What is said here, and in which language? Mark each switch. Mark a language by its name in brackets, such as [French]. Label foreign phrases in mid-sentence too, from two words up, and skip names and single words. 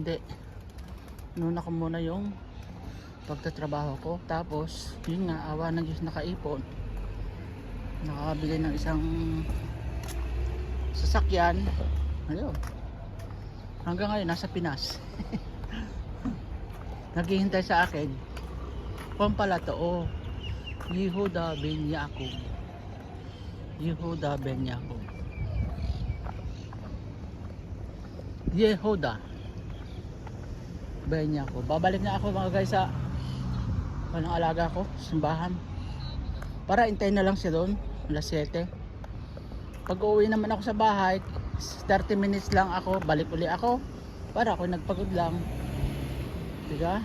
[Filipino] Hindi, nuna ko muna yung pagtatrabaho ko, tapos yun nga, awa ng Diyos, nakaipon, nakabili ng isang sasakyan. Ayun, hanggang ngayon nasa Pinas. Naghihintay sa akin. Kung pala to, oh, Yehuda ben Yaakov. Yehuda ben Yaakov. Yehuda ben Yaakov. Babalik na ako mga guys sa walang alaga ko, simbahan. Para hintayin na lang siya doon, alas 7. Pag uwi naman ako sa bahay, 30 minutes lang ako, balik uli ako. Para ako nagpagod lang. Diba?